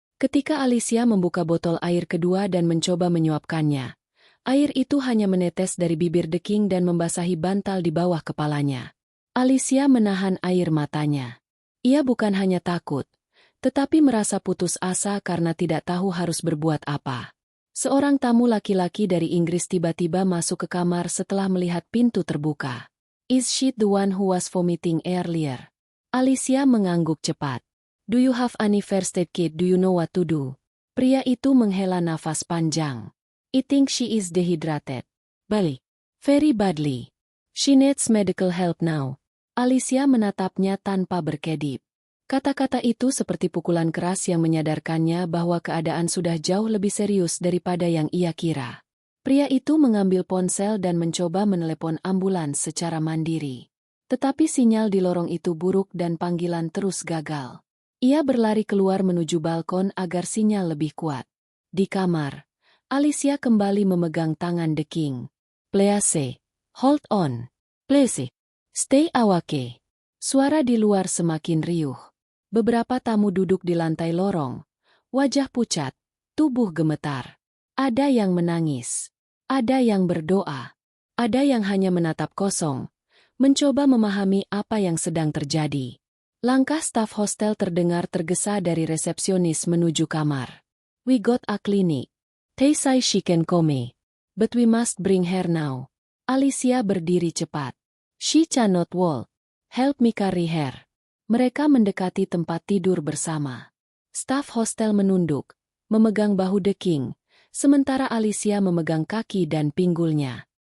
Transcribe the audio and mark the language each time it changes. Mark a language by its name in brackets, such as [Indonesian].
[Indonesian] Ketika Alicia membuka botol air kedua dan mencoba menyuapkannya, air itu hanya menetes dari bibir The King dan membasahi bantal di bawah kepalanya. Alicia menahan air matanya. Ia bukan hanya takut, tetapi merasa putus asa karena tidak tahu harus berbuat apa. Seorang tamu laki-laki dari Inggris tiba-tiba masuk ke kamar setelah melihat pintu terbuka. [English] "Is she the one who was vomiting earlier?" [Indonesian] Alicia mengangguk cepat. [English] "Do you have any first aid kit? Do you know what to do?" [Indonesian] Pria itu menghela nafas panjang. [English] "I think she is dehydrated. Badly. Very badly. She needs medical help now." [Indonesian] Alicia menatapnya tanpa berkedip. Kata-kata itu seperti pukulan keras yang menyadarkannya bahwa keadaan sudah jauh lebih serius daripada yang ia kira. Pria itu mengambil ponsel dan mencoba menelepon ambulans secara mandiri. Tetapi sinyal di lorong itu buruk dan panggilan terus gagal. Ia berlari keluar menuju balkon agar sinyal lebih kuat. Di kamar, Alicia kembali memegang tangan The King. [English] "Please, hold on. Please, stay awake." [Indonesian] Suara di luar semakin riuh. Beberapa tamu duduk di lantai lorong. Wajah pucat, tubuh gemetar. Ada yang menangis. Ada yang berdoa. Ada yang hanya menatap kosong, mencoba memahami apa yang sedang terjadi. Langkah staf hostel terdengar tergesa dari resepsionis menuju kamar. [English] "We got a clinic. They say she can come. But we must bring her now." [Indonesian] Alicia berdiri cepat. [English] "She cannot walk. Help me carry her." [Indonesian] Mereka mendekati tempat tidur bersama. Staf hostel menunduk, memegang bahu The King, sementara Alicia memegang kaki dan pinggulnya.